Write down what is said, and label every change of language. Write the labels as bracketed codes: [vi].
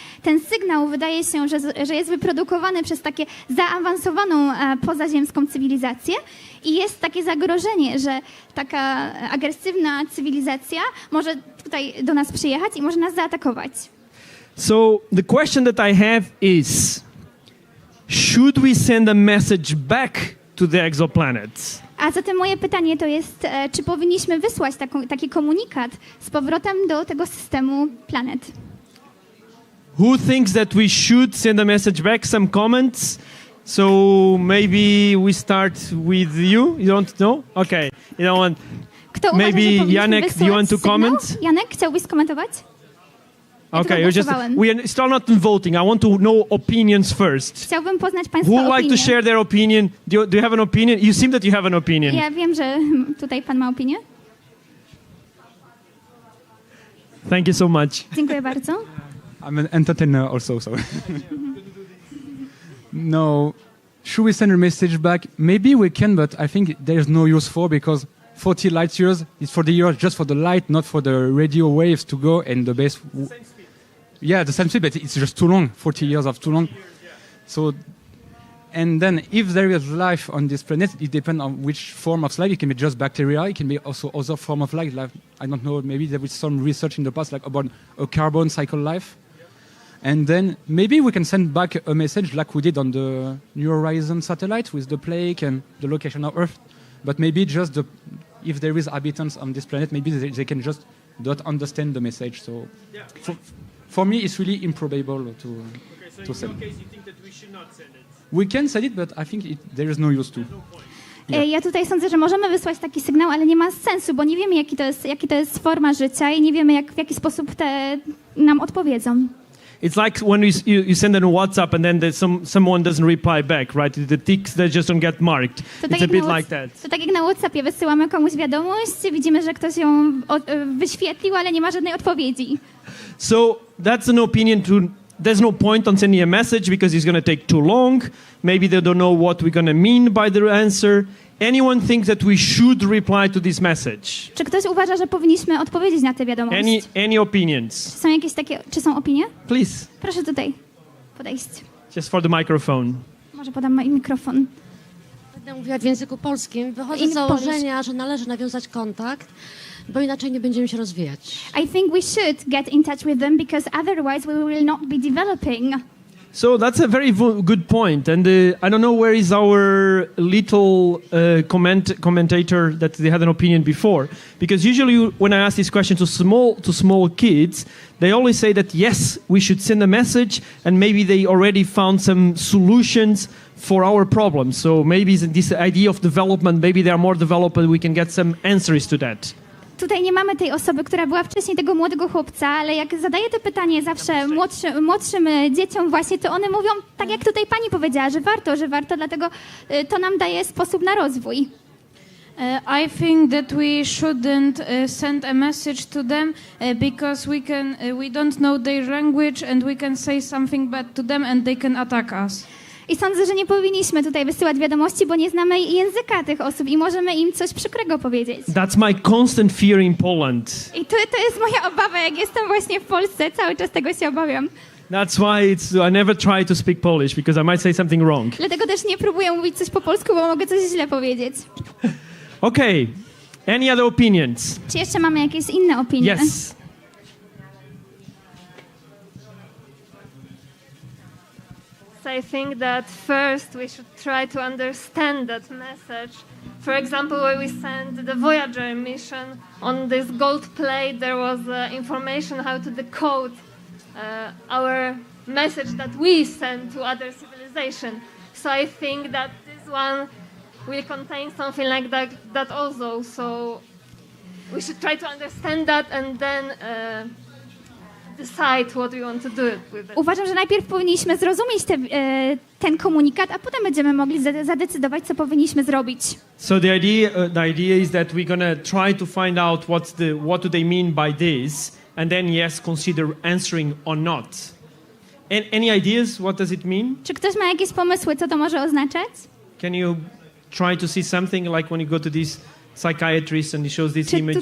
[pl] Ten sygnał wydaje się, że jest wyprodukowany przez takie zaawansowaną pozaziemską cywilizację i jest takie zagrożenie, że taka agresywna cywilizacja może tutaj do nas przyjechać i może nas zaatakować. [en] So the question that I have is, should we send a message back to the exoplanets? [pl] A zatem moje pytanie to jest, czy powinniśmy wysłać taki komunikat z powrotem do tego systemu planet? [en] Who thinks that we should send a message back? Some comments? So maybe we start with you? You don't know? Okay. You don't want... [pl] Kto [en] maybe [pl] uważa, że [en] Janek, do you want to comment? [pl] Janek, chciałbyś skomentować? [en] Okay, we're still not voting. I want to know opinions first. [pl] Chciałbym poznać Państwa [en] Who would [pl] opinię. [en] like to share their opinion? Do you have an opinion? You seem that you have an opinion. [pl] Ja wiem, że tutaj Pan ma opinię. [en] Thank you so much. [pl] Dziękuję bardzo. [en] I'm an entertainer also, so. No, should we send a message back? Maybe we can, but I think there's no use for, because 40 light years is for the year just for the light, not for the radio waves to go and the base. Yeah, the same speed, but it's just too long. 40 years of too long. So, And then if there is life on this planet, it depends on which form of life. It can be just bacteria. It can be also other form of life. I don't know, maybe there was some research in the past like about a carbon cycle life. And then maybe we can send back a message like we did on the New Horizon satellite with the plague and the location of Earth. But maybe just if there is habitants on this planet, maybe they can just not understand the message. So for me, it's really improbable to send. case you think that we should not send it. We can send it, but I think there is no use to. [pl] Ja tutaj sądzę, że możemy wysłać taki sygnał, ale nie ma sensu, bo nie wiemy, jaki to jest forma życia i nie wiemy, w jaki sposób nam odpowiedzą. [en] It's like when you send it on WhatsApp and then someone doesn't reply back, right? The ticks that just don't get marked. It's a bit like that. [pl] To tak jak na WhatsAppie wysyłamy komuś wiadomość, widzimy, że ktoś ją wyświetlił, ale nie ma żadnej odpowiedzi. [en] So that's an opinion there's no point on sending a message because it's going to take too long. Maybe they don't know what we're going to mean by the answer. Anyone thinks that we should reply to this message? [pl] Czy ktoś uważa, że powinniśmy odpowiedzieć na tę wiadomość? [en] Any opinions? [pl] Są jakieś takie, czy są opinie? [en] Please. [pl] Proszę tutaj podejść. [en] Just for the microphone. [pl] Może podam mikrofon. Będę mówiła w języku polskim. Wychodzę z założenia, że należy nawiązać kontakt, bo inaczej nie będziemy się rozwijać. [en] I think we should get in touch with them because otherwise we will not be developing. So that's a very good point. And I don't know where is our little commentator that they had an opinion before. Because usually when I ask this question to small kids, they always say that yes, we should send a message and maybe they already found some solutions for our problems. So maybe this idea of development, maybe they are more developed and we can get some answers to that. [pl] Tutaj nie mamy tej osoby, która była wcześniej tego młodego chłopca, ale jak zadaję to pytanie zawsze młodszym dzieciom właśnie, to one mówią, tak jak tutaj pani powiedziała, że warto, dlatego to nam daje sposób na rozwój. [en] I think that we shouldn't send a message to them because we don't know their language and we can say something bad to them and they can attack us. [pl] I sądzę, że nie powinniśmy tutaj wysyłać wiadomości, bo nie znamy języka tych osób i możemy im coś przykrego powiedzieć. [en] That's my constant fear in Poland. [pl] I to jest moja obawa, jak jestem właśnie w Polsce, cały czas tego się obawiam. [en] That's why I never try to speak Polish because I might say something wrong. [pl] Dlatego też nie próbuję mówić coś po polsku, bo mogę coś źle powiedzieć. [en] Okay. Any other opinions? [pl] Czy jeszcze mamy jakieś inne opinie? [en] Yes. I think that first we should try to understand that message. For example, when we sent the Voyager mission on this gold plate, there was information how to decode our message that we send to other civilization. So I think that this one will contain something like that also. So we should try to understand that and then decide what we want to do with it. [pl] Uważam, że najpierw powinniśmy zrozumieć ten komunikat, a potem będziemy mogli zadecydować, co powinniśmy zrobić. [en] So the idea is that we're gonna try to find out what do they mean by this, and then yes, consider answering or not. Any ideas? What does it mean? [pl] Czy ktoś ma jakieś pomysły, co to może oznaczać? [en] Can you try to see something like when you go to this psychiatrist and he shows these images?